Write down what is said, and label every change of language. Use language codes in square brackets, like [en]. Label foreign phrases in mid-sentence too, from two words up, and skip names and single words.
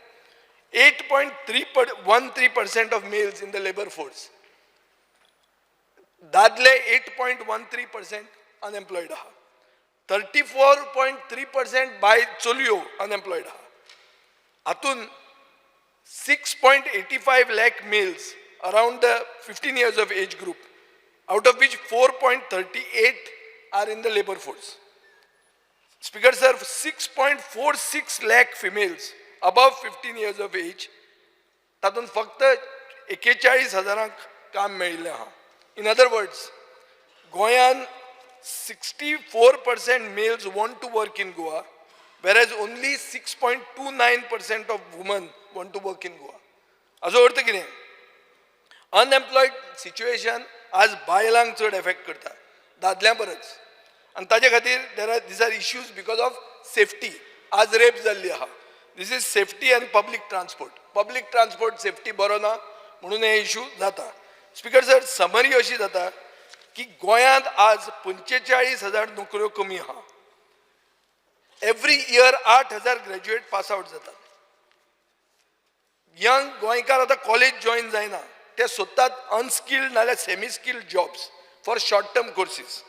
[en] 8.13% of males in the labor force. [kok] दादले 8.13% अनएम्प्लॉयड आहा. 34.3% बाय चलयो अनएम्प्लॉयड आहा. [en] हातून 6.85 lakh males around the 15 years of age group, out of which 4.38 are in the labor force. Speaker sir, 6.46 lakh females above 15 years of age, [kok] तातून फक्त 41,000 काम मेळिल्लें आहा. [en] In other words, गोंयान 64% males want to work in Goa, whereas only 6.29% of women want to work in Goa. [kok] हाचो अर्थ कितें? [en] unemployed situation [kok] आज बायलांक चड एफेक्ट करता दादल्या परस, आनी ताजे खातीर [en] these are issues because of safety. [kok] आज रेप जाल्ली आहा. [en] This is safety and public transport. Public transport safety [kok] बरो ना म्हणून हे इश्यू जाता. [en] Speaker sir, [kok] समरी अशी जाता की गोंयांत आज 45,000 नोकऱ्यो कमी आहा. [en] every year 8,000 graduate pass out जातात. [kok] यंग गोंयकार आतां [en] college join [kok] जायना, ते सोदतात अनस्किल्ड नाल्यार [en] semi skilled jobs for short term courses.